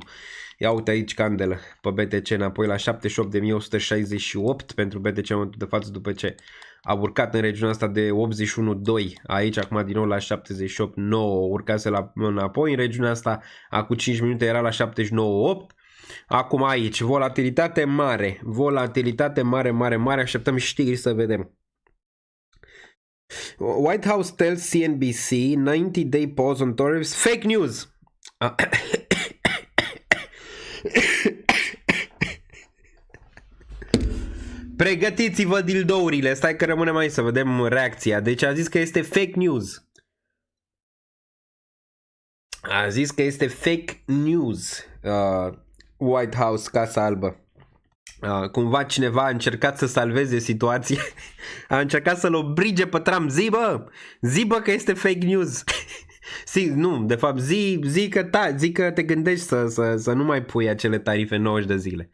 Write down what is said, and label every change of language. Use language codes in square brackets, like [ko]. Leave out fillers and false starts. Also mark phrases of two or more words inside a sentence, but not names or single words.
[ro] Ia uite aici candelă pe BTC înapoi la 78.168 pentru BTC în momentul de față după ce a urcat în regiunea asta de 81,2. Aici acum din nou la 78,9. Urcase înapoi în regiunea asta, acum 5 minute era la 79,8. Acum aici volatilitate mare, așteptăm știri să vedem. [en] White House tells CNBC 90-day pause on tariffs. Fake news. [ro] Pregătiți-vă dildourile. Stai că rămânem aici să vedem reacția. Deci a zis că este [en] fake news. [ro] White House, Casa Albă. Cumva cineva a încercat să salveze situația. A încercat să-l obrige pe Trump. Zi bă că este [en] fake news. [ro] Nu, de fapt zi că te gândești să nu mai pui acele tarife 90 de zile.